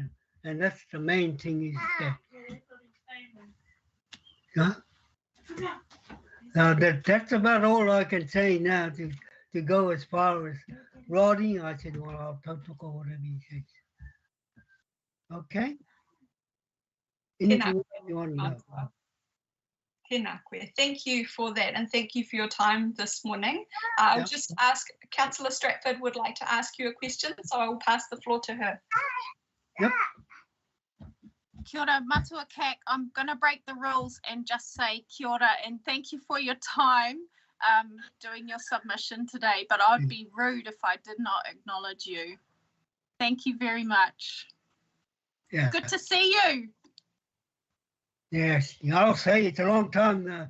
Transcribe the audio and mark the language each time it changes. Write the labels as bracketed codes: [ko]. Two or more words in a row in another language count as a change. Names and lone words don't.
[en] And that's the main thing is that. That's about all I can say now to go as far as Roddy. I said, well, I'll talk whatever he says. Okay? Anything you want to know? [mi] Tēnā koe. [en] Thank you for that, and thank you for your time this morning. I'll just ask, Councillor Stratford would like to ask you a question, so I will pass the floor to her. Yep. [mi] Kia ora, matua kak. [en] I'm going to break the rules and just say [mi] kia ora [en] and thank you for your time doing your submission today, but I'd be rude if I did not acknowledge you. Thank you very much. Yeah. Good to see you. Yes, I'll say it's a long time.